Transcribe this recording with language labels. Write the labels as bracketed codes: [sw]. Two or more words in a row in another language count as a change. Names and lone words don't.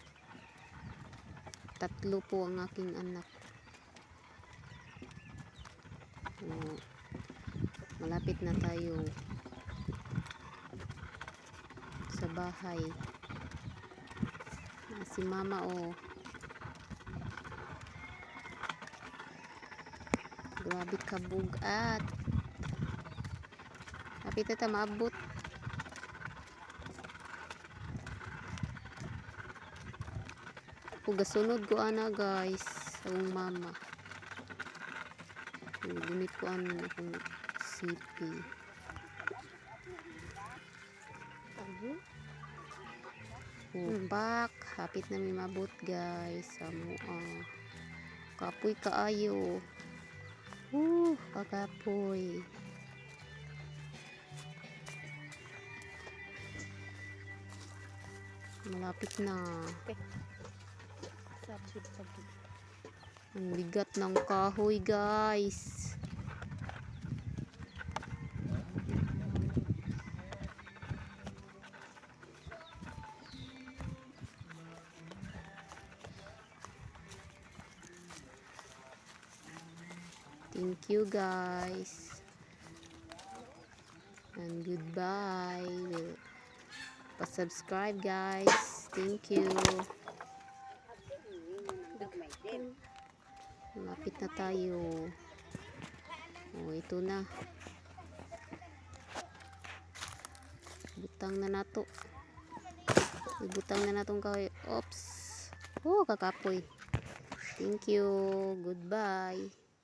[tl] 3 po ang aking anak. Malapit na tayo sa bahay. [ceb] Si mama grabe kabugat. Hapit na ta maabot. Gasunod ko ana guys ang mama. Gunit ko ana akong sipi. Pak, hapit na mi mabot guys. Kapoy kaayo. Kakapoy. [tl] Malapit na. Ang bigat ng kahoy guys. [en] Thank you guys. And goodbye. Pa-subscribe guys. Thank you. [tl] Malapit na tayo. Oh, ito na. [ceb] Butang na nato. Ibutang na natong kahoy. Oops. Oh, kakapoy. [en] Thank you. Goodbye.